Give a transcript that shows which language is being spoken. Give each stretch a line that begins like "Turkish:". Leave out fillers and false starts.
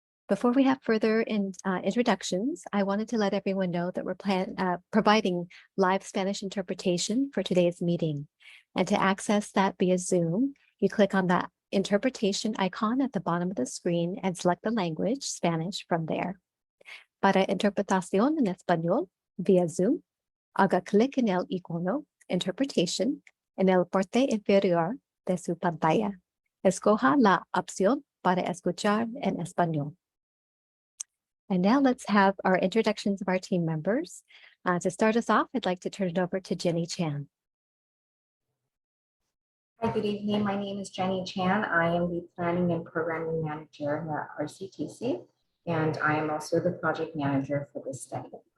English: Before we have further introductions, I wanted to let everyone know that we're providing live Spanish interpretation for today's meeting. And to access that via Zoom, you click on that interpretation icon at the bottom of the screen and select the language, Spanish, from there.
Spanish: Para interpretación en español via Zoom, haga clic en el icono Interpretation en el parte inferior de su pantalla. Escoja la opción para escuchar en español.
English: And now let's have our introductions of our team members. To start us off, I'd like to turn it over to Jenny Chan. Hi, good evening. My name is Jenny Chan. I am the Planning and Programming Manager at RCTC, and I am also the project manager for this study.